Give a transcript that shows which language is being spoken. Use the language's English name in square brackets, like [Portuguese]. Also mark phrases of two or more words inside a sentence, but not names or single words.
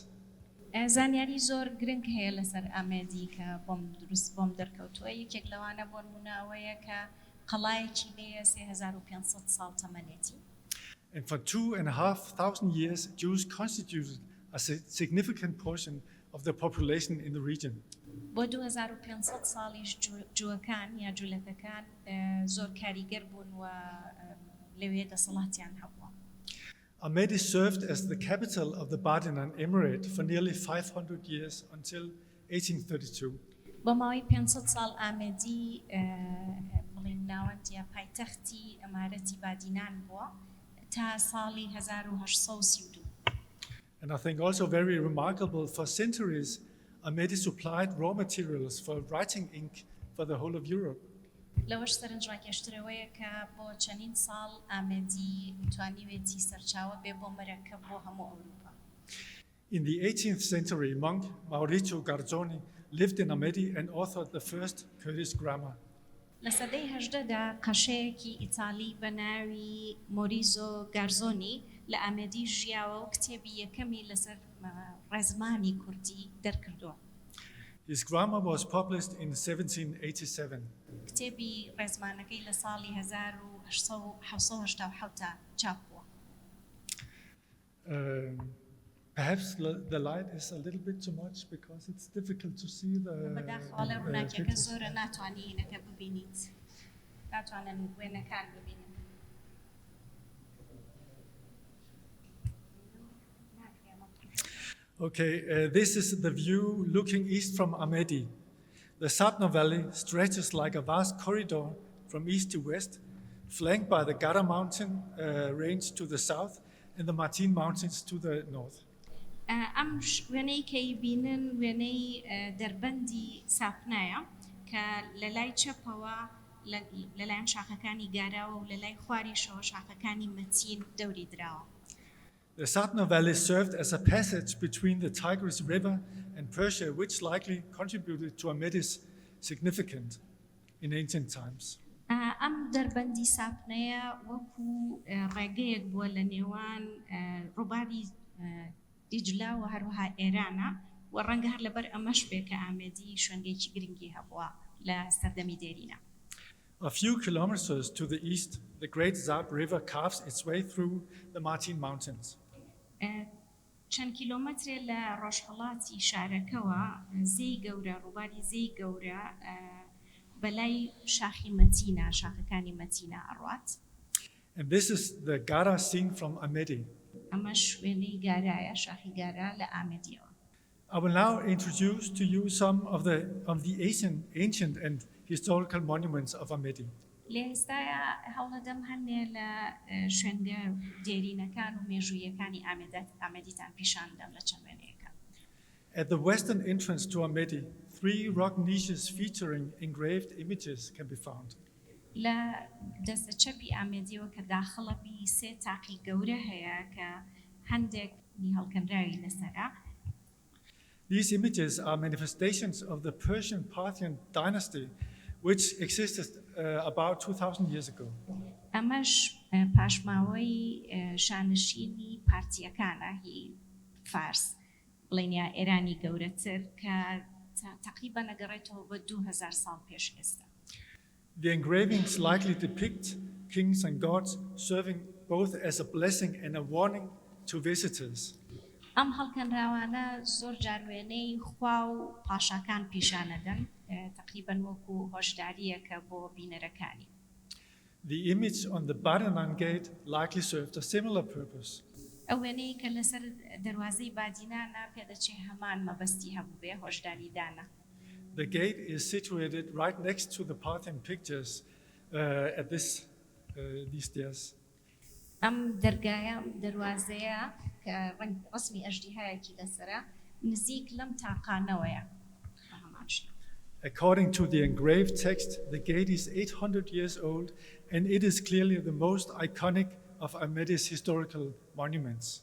[Central Kurdish] زانیاری زۆر گرنگ هەیە لەسەر ئامێدی کە بۆم دەرکەوتووە یەکێک لەوانە بۆ نمونەوەیە کە قەڵایەکی لێیە 3500 ساڵ تەمەنێتی. [English] And for 2,500 years, Jews constituted a significant portion of the population in the region. [Central Kurdish] بۆ 2500 ساڵیش جووەکان یا جوولەکەکان زۆر کاریگەر بوون و لەوێ دەسەڵاتیان هەبووە. [English] Amedi served as the capital of the Bardinan Emirate for nearly 500 years until 1832. [Central Kurdish] بۆ ماوەی 500 ساڵ ئامێدی بڵین ناوەندیە پایتەختی ئەمارەتی بادینان بووە تا ساڵی 1832. [English] And I think also very remarkable, for centuries, Amedi supplied raw materials for writing ink for the whole of Europe. [Central Kurdish] لەوەش سەرنجڕاکێشترەوەیە کە بۆ چەندین ساڵ ئامێدی توانیوێتی سەرچاوە بێ بۆ مەرەکەب بۆ هەموو ئەوروپا. [English] In the 18th century, monk Maurizio Garzoni lived in Amedi and authored the first Kurdish grammar. [Central Kurdish] لە سەدەی 18دا قەشەیەکی ئیتالی بە ناوی مۆریزۆ گارزۆنی لە ئامێدی ژیاوە و کتێبی یەکەمی لەسەر ڕێزمانی کوردی دەرکردووە. [English] His grammar was published in 1787. [Central Kurdish] کتێبی ڕێزمانەکەی لە ساڵی 1887 چاپ بووە. [English] Perhaps the light is a little bit too much because it's difficult to see the [Central Kurdish] بەداخەوە ڕووناکیەکە زۆرە ناتوانانی هینەکە ببینیت. ناتوانن وێنەکان ببینن. [English] Okay, this is the view looking east from Amedi. The Sapna Valley stretches like a vast corridor from east to west, flanked by the Gara mountain range to the south and the Martin Mountains to the north. [Central Kurdish] ئەم وێنەی کەی بینن وێنەی دەربەندی ساپنایە کە لە لای چەپەوە لەلایەن شاخەکانی گاراوە و لە لای خواریشەوە شاخەکانی مەتین دەوری دراوە. [English] The Sapna Valley served as a passage between the Tigris River and Persia, which likely contributed to Amedi's significance in ancient times. [Central Kurdish] ئەم دەربەندی ساپنەیە وەکو ڕێگەیەک بووە لە نێوان ڕووباری دیجلا و هەروەها ئێرانە و ڕەنگە هەر لەبەر ئەمەش بێ کە ئامێدی شوێنگەیەکی گرنگی هەبووە لە سەردەمی دێرینە. [English] A few kilometers to the east, the Great Zab River carves its way through the Martin Mountains. [Central Kurdish] چەند کیلۆمەترێ لە ڕۆژهەڵاتی شارەکەوە زەی گەورە ڕووباری زەی گەورە بەلای شاخی مەتینە شاخەکانی مەتینە ئەڕوات. [English] And this is the Gara seen from Amedi. [Central Kurdish] ئەمەش وێنەی گارایە شاخی گارە لە ئامێدیەوە. [English] I will now introduce to you some of the ancient and historical monuments of Amedi. [Central Kurdish] لێ ئێستاە هەوڵەدەم هەندێ لە شوێنگە دێرینەکان و مێژوویەکانی ئامێدیتان پیشاندەم لە چەند وێنەیەکە. [English] At the western entrance to Amedi, 3 rock niches featuring engraved images can be found. [Central Kurdish] لە دەستە چەپی ئامێدیەوە کە داخڵەبی 3 تاقی گەورە هەیە کە هەندێک هەڵکەنراوی لەسەرە. [English] These images are manifestations of the Persian Parthian dynasty, which existed about 2,000 years ago. [Central Kurdish] ئەمەش پاشماوەی شانشینی پارتیەکانە هی فارس بڵێنیا ئێرانی گەورەتر کە تقریبا نەگەڕێتەوە بە 2000 ساڵ پێش ئێستا. [English] The engravings likely depict kings and gods both as a blessing and a warning to visitors. [Central Kurdish] ئەم هەڵکەنراوانە زۆر جار وێنەی خوا و پاشاکان پیشانەدەن تقریباً وەکو هۆشداریەکە بۆ بینەرەکانی. [English] The image on the Badanan gate likely served a similar purpose. [Central Kurdish] ئەو وێنەی کە لەسەر دەروازەی بادینانە پێدەچێ هەمان مەبەستی هەبوو بێ هۆشداریدانە. [English] The gate is situated right next to the Parthian pictures at these stairs. [Central Kurdish] ئەم دەرگایە دەروازەیە کە ڕسمی ئەژدیهایەکی لەسرە نزیک لەم تاقانەوەیە. [English] According to the engraved text, the gate is 800 years old, and it is clearly the most iconic of Amedi's historical monuments.